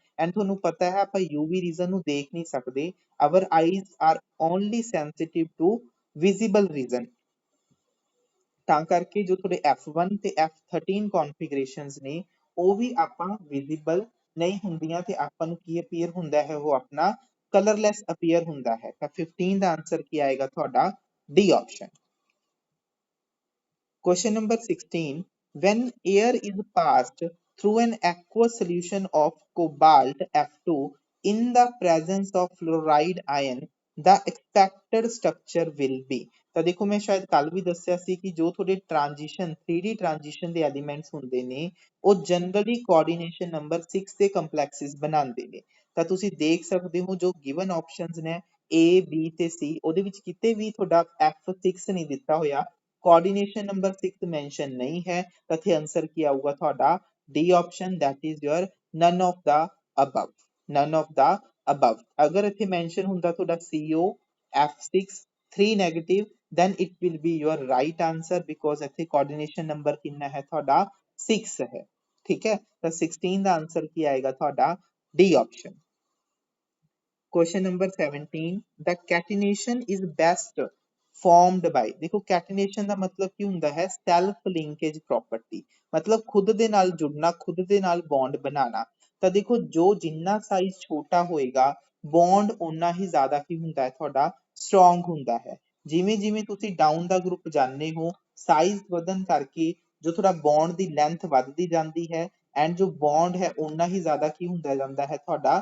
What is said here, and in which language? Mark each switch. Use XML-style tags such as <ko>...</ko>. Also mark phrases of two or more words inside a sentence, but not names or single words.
<pa>ਐਂਡ ਤੁਹਾਨੂੰ ਪਤਾ ਹੈ ਆਪਾਂ UV ਰੀਜਨ ਨੂੰ ਦੇਖ ਨਹੀਂ ਸਕਦੇ,</pa> <en>our eyes are only sensitive to visible region.</en> <pa>ਤਾਂ ਕਰਕੇ ਜੋ ਤੁਹਾਡੇ F1 ਤੇ F13 ਕਨਫੀਗਰੇਸ਼ਨਸ ਨੇ ਉਹ ਵੀ ਆਪਾਂ ਵਿਜ਼ੀਬਲ ਨਹੀਂ ਹੁੰਦੀਆਂ ਤੇ ਆਪਾਂ ਨੂੰ ਕੀ ਅਪੀਅਰ ਹੁੰਦਾ ਹੈ, ਉਹ ਆਪਣਾ ਕਲਰਲੈਸ ਅਪੀਅਰ ਹੁੰਦਾ ਹੈ। ਤਾਂ 15 ਦਾ ਆਂਸਰ ਕੀ ਆਏਗਾ ਤੁਹਾਡਾ?</pa> <en>D option. Question number 16. When air is passed through an aqueous solution of cobalt F2 in the presence of fluoride ion, the expected structure will be।</en> <pa>ਤਾਂ ਦੇਖੋ ਮੈਂ ਸ਼ਾਇਦ ਕੱਲ ਵੀ ਦੱਸਿਆ ਸੀ ਕਿ ਜੋ ਤੁਹਾਡੇ ਟ੍ਰਾਂਜੀਸ਼ਨ 3D ਟ੍ਰਾਂਜੀਸ਼ਨ ਦੇ ਐਲੀਮੈਂਟਸ ਹੁੰਦੇ ਨੇ ਉਹ ਜਨਰਲੀ</pa> <en>coordination number</en> <pa>6 ਦੇ ਕੰਪਲੈਕਸਿਸ ਬਣਾਉਂਦੇ ਨੇ। ਤਾਂ ਤੁਸੀਂ ਦੇਖ ਸਕਦੇ ਹੋ ਜੋ</pa> <en>given options</en> <pa>ਨੇ A B ਤੇ C ਉਹਦੇ ਵਿੱਚ ਕਿਤੇ ਵੀ ਤੁਹਾਡਾ F6 ਨਹੀਂ ਦਿੱਤਾ ਹੋਇਆ,</pa> <en>coordination number</en> <pa>6 ਮੈਂਸ਼ਨ ਨਹੀਂ ਹੈ, ਤਾਂ ਇੱਥੇ ਆਨਸਰ ਕੀ ਆਊਗਾ ਤੁਹਾਡਾ?</pa> <en>D option, that is your none of the above। none of the above</en> <pa>ਅਗਰ ਇੱਥੇ ਮੈਂਸ਼ਨ ਹੁੰਦਾ ਤੁਹਾਡਾ CO F6 3 ਨੈਗੇਟਿਵ</pa> <en>then it will be your right answer, because</en> <pa>ਇੱਥੇ</pa> <en>coordination number</en> <pa>ਕਿੰਨਾ ਹੈ ਤੁਹਾਡਾ? 6 ਹੈ। ਠੀਕ ਹੈ, ਤਾਂ 16 ਦਾ ਆਨਸਰ ਕੀ ਆਏਗਾ ਤੁਹਾਡਾ?</pa> <en>D option. Question number 17. The catenation is best formed by।</en> <pa>देखो catenation ਦਾ ਮਤਲਬ ਕੀ ਹੁੰਦਾ ਹੈ?</pa> <en>self linkage property,</en> <pa>ਮਤਲਬ ਖੁਦ ਦੇ ਨਾਲ ਜੁੜਨਾ, ਖੁਦ ਦੇ ਨਾਲ ਬੌਂਡ ਬਣਾਉਣਾ। ਤਾਂ ਦੇਖੋ ਜੋ ਜਿੰਨਾ ਸਾਈਜ਼ ਛੋਟਾ ਹੋਏਗਾ ਬੌਂਡ ਓਨਾ ਹੀ ਜ਼ਿਆਦਾ ਕੀ ਹੁੰਦਾ ਹੈ ਤੁਹਾਡਾ? ਸਟਰੋਂਗ ਹੁੰਦਾ ਹੈ। ਜਿਵੇਂ ਜਿਵੇਂ ਤੁਸੀਂ ਡਾਊਨ ਦਾ ਗਰੁੱਪ ਜਾਂਦੇ ਹੋ ਸਾਈਜ਼ ਵਧਣ ਕਰਕੇ ਜੋ ਤੁਹਾਡਾ ਬੌਂਡ ਦੀ ਲੈਂਥ ਵੱਧਦੀ ਜਾਂਦੀ ਹੈ ਐਂਡ ਜੋ ਬੌਂਡ ਹੈ ਓਨਾ ਹੀ ਜ਼ਿਆਦਾ ਕੀ ਹੁੰਦਾ ਜਾਂਦਾ ਹੈ ਤੁਹਾਡਾ?</pa>